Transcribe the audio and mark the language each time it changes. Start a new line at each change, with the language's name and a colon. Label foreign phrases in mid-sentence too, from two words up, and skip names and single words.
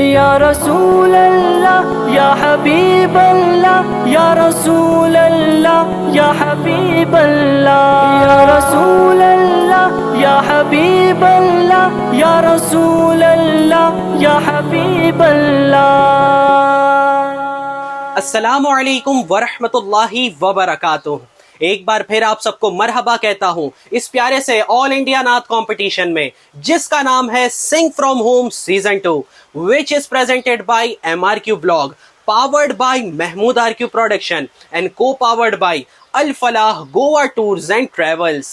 Arabic: يا رسول الله يا حبيب الله، يا رسول الله يا حبيب الله، يا رسول الله يا حبيب الله، يا رسول الله يا حبيب الله. السلام عليكم ورحمة الله وبركاته.
Hindi: एक बार फिर आप सबको मरहबा कहता हूं इस प्यारे से ऑल इंडिया नात कंपटीशन में, जिसका नाम है सिंग फ्रॉम होम सीजन 2,
English: which is presented by MRQ Blog, powered by Mahmood RQ Production and co-powered by Al Falah Goa Tours and Travels.